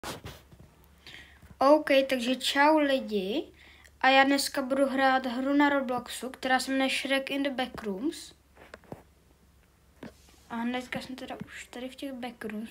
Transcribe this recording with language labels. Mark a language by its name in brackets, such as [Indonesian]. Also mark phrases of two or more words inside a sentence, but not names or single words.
[Czech] OK, takže čau lidi. A já dneska budu hrát hru na Robloxu, která se jmenuje Shrek in the Backrooms. A hnedka jsem teda už tady v těch backrooms.